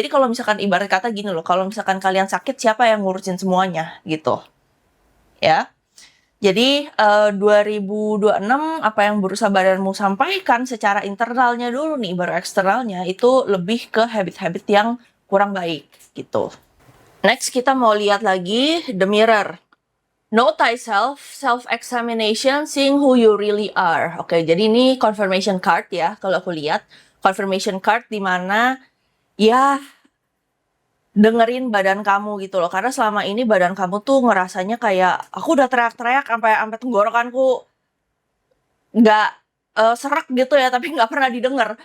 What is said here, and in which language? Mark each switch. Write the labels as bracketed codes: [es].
[id] Jadi kalau misalkan ibarat kata gini loh, kalau misalkan kalian sakit, siapa yang ngurusin semuanya gitu ya. Jadi 2026 apa yang berusaha badanmu sampaikan secara internalnya dulu nih, baru eksternalnya itu lebih ke habit-habit yang kurang baik gitu. Next kita mau lihat lagi the mirror. [en] Know thyself, self-examination, seeing who you really are. [id] Oke, jadi ini confirmation card ya, kalau aku lihat. Confirmation card di mana ya dengerin badan kamu gitu loh. Karena selama ini badan kamu tuh ngerasanya kayak, aku udah teriak-teriak sampai tenggorokanku nggak serak gitu ya, tapi nggak pernah didengar.